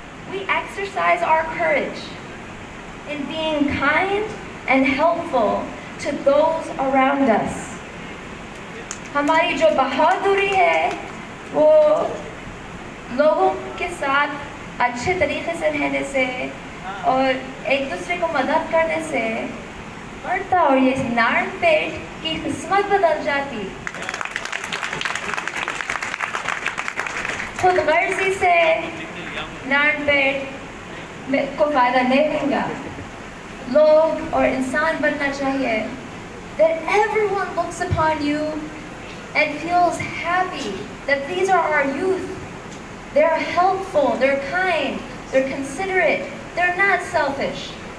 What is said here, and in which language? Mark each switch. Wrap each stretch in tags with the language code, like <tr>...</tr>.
<en>We exercise our courage in being kind and helpful to those around us.</en> <hi>हमारी जो बहादुरी है वो लोगों के साथ अच्छे तरीके से रहने से और एक दूसरे को मदद करने से बढ़ता, और ये नारायणपेट की किस्मत बदल जाती। खुद गर्जी से नारायणपेट को फ़ायदा नहीं मिलेगा। लोग और इंसान बनना चाहिए</hi> <en>that everyone looks upon you and feels happy that these are our youth. They're helpful, they're kind, they're considerate, they're not selfish.</en>